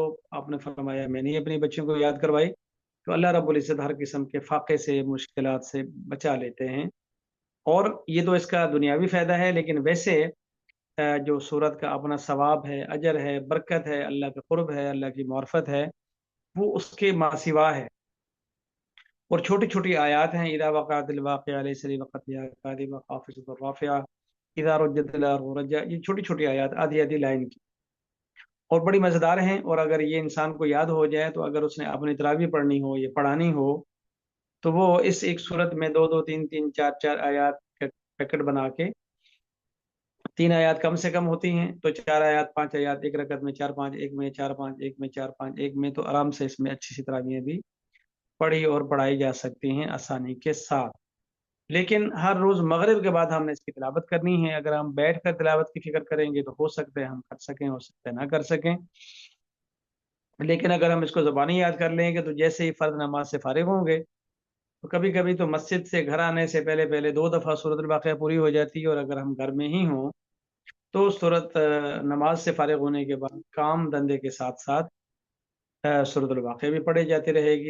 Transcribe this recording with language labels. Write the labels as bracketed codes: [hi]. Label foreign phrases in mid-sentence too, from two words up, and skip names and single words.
[ur] آپ نے فرمایا میں نے اپنی بچیوں کو یاد کروائی۔ تو اللہ رب العزت ہر قسم کے فاقے سے، مشکلات سے بچا لیتے ہیں. اور یہ تو اس کا دنیاوی فائدہ ہے، لیکن ویسے جو سورت کا اپنا ثواب ہے، اجر ہے، برکت ہے، اللہ کا قرب ہے، اللہ کی معرفت ہے، وہ اس کے ماسوا ہے. اور چھوٹی چھوٹی آیات ہیں, [ar] إذا وقعت الواقعة ليس لوقعتها كاذبة خافضة رافعة إذا رجت الأرض رجا. [ur] یہ چھوٹی چھوٹی آیات آدھی آدھی لائن کی اور بڑی مزیدار ہیں. اور اگر یہ انسان کو یاد ہو جائے تو اگر اس نے اپنی تراویح پڑھنی ہو یا پڑھانی ہو تو وہ اس ایک سورت میں دو دو تین تین چار چار آیات کا پیکٹ بنا کے، 3 آیات کم سے کم ہوتی ہیں تو 4 آیات 5 آیات ایک رکعت میں، 4-5 ایک میں، 4-5 ایک میں، 4-5 ایک میں، تو آرام سے اس میں اچھی سی تراویاں بھی پڑھی اور پڑھائی جا سکتی ہیں آسانی کے ساتھ. لیکن ہر روز مغرب کے بعد ہم نے اس کی تلاوت کرنی ہے. اگر ہم بیٹھ کر تلاوت کی فکر کریں گے تو ہو سکتا ہے ہم کر سکیں، ہو سکتا ہے نہ کر سکیں. لیکن اگر ہم اس کو زبانی یاد کر لیں گے تو جیسے ہی فرض نماز سے فارغ ہوں گے تو کبھی کبھی تو مسجد سے گھر آنے سے پہلے پہلے 2 دفعہ سورۃ الواقعہ پوری ہو جاتی ہے، اور اگر ہم گھر میں ہی ہوں تو نماز سے فارغ ہونے کے بعد کام دھندے کے ساتھ ساتھ سورۃ الواقعہ بھی پڑھی جاتی رہے گی۔